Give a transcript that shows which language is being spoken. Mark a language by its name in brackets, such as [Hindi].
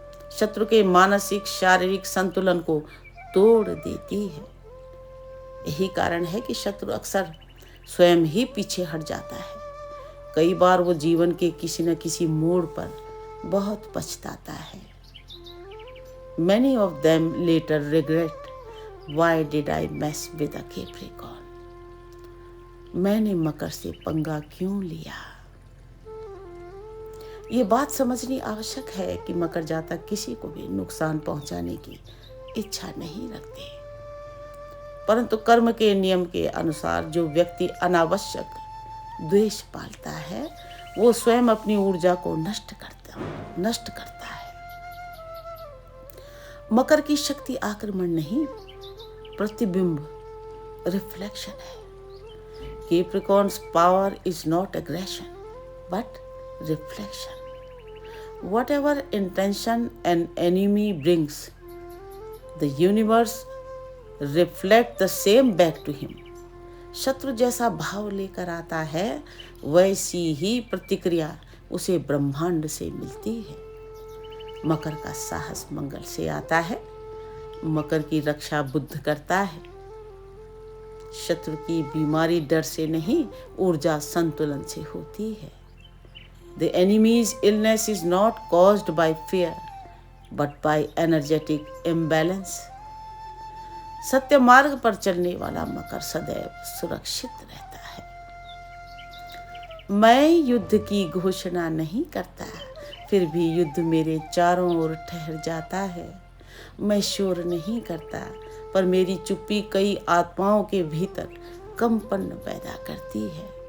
[Hindi] शत्रु के मानसिक शारीरिक संतुलन को तोड़ देती है। यही कारण है कि शत्रु अक्सर स्वयं ही पीछे हट जाता है। कई बार वो जीवन के किसी न किसी मोड़ पर बहुत पछताता है। [English] Many of them later regret, why did I mess with a Capricorn? [Hindi] मैंने मकर से पंगा क्यों लिया? ये बात समझनी आवश्यक है कि मकर जातक किसी को भी नुकसान पहुंचाने की इच्छा नहीं रखते, परंतु कर्म के नियम के अनुसार जो व्यक्ति अनावश्यक द्वेष पालता है, वो स्वयं अपनी ऊर्जा को नष्ट करता है। मकर की शक्ति आक्रमण नहीं, प्रतिबिंब, रिफ्लेक्शन है। [English] Capricorn's power is not aggression, but reflection. Whatever intention an enemy brings, the universe reflects the same back to him. [Hindi] शत्रु जैसा भाव लेकर आता है वैसी ही प्रतिक्रिया उसे ब्रह्मांड से मिलती है। मकर का साहस मंगल से आता है। मकर की रक्षा बुध करता है। शत्रु की बीमारी डर से नहीं, ऊर्जा संतुलन से होती है। [English] The enemy's illness is not caused by fear, but by energetic imbalance. [Hindi] सत्य मार्ग पर चलने वाला मकर सदैव सुरक्षित रहता है। मैं युद्ध की घोषणा नहीं करता, फिर भी युद्ध मेरे चारों ओर ठहर जाता है। मैं शोर नहीं करता, पर मेरी चुप्पी कई आत्माओं के भीतर कंपन पैदा करती है।